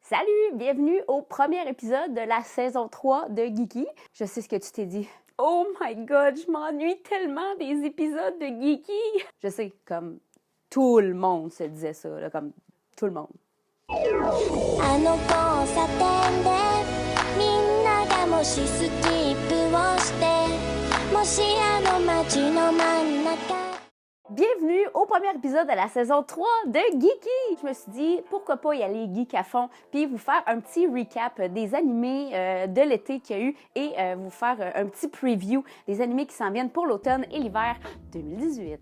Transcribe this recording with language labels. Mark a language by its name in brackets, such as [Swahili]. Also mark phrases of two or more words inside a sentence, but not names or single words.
[French] Salut! Bienvenue au premier épisode de la saison 3 de Geeky. Je sais ce que tu t'es dit. [English] Oh my god, [French] je m'ennuie tellement des épisodes de Geeky! Je sais, comme tout le monde se disait ça, là, comme tout le monde. [Japanese] あの交差点でみんながもしスキップをしてもしあの街の真ん中 [French] Bienvenue au premier épisode de la saison 3 de Geeky! Je me suis dit, pourquoi pas y aller geek à fond, puis vous faire un petit recap des animés de l'été qu'il y a eu et vous faire un petit preview des animés qui s'en viennent pour l'automne et l'hiver 2018.